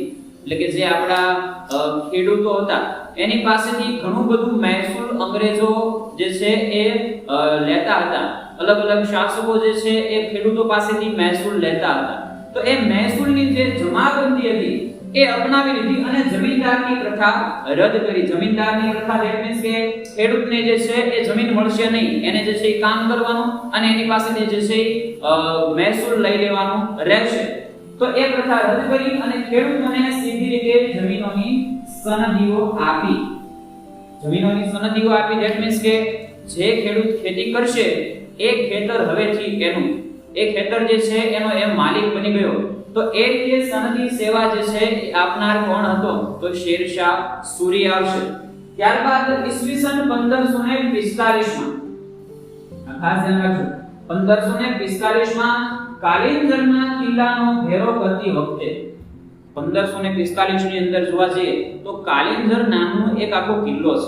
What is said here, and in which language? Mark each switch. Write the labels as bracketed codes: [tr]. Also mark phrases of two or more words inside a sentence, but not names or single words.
[gu] એટલે કે જે આપણા ખેડૂતો હતા એની પાસેથી ઘણું બધું મહેસૂલ અંગ્રેજો જે છે એ લેતા હતા. અલગ અલગ શાસકો જે છે એ ખેડૂતો પાસેથી મહેસૂલ લેતા હતા. તો એ મહેસૂલની જે જમાબંધી હતી એ અપનાવી લીધી અને જમીનદારની પ્રથા રદ કરી. જમીનદારની પ્રથા [en] that means [gu] કે ખેડૂતને જે છે એ જમીન મળશે નહીં, એને જે છે એ કામ કરવાનું અને એની પાસેથી જે છે મહેસૂલ લઈ લેવાનું રહેશે. તો એ પ્રથા રદ કરી અને ખેડૂતોને સીધી રીતે જમીનોની સનદીઓ આપી. જમીનોની સનદીઓ આપી [en] that means [gu] કે જે ખેડૂત ખેતી કરશે એ ખેતર હવેથી એનું, એ ખેતર જે છે એનો એ માલિક બની ગયો. તો એ રીતે સનદી સેવા જે છે એ આપનાર કોણ હતો? તો શેરશાહ સૂરી આવશે. ત્યારબાદ ઈસવીસન 1545 માં ખાસ ધ્યાન રાખજો, 1545 માં કાલિંજરના કિલ્લાનો ઘેરો કરતી વખતે 1545 ની અંદર જોવા જઈએ તો કાલિંજર નામનો એક આખો કિલ્લો છે.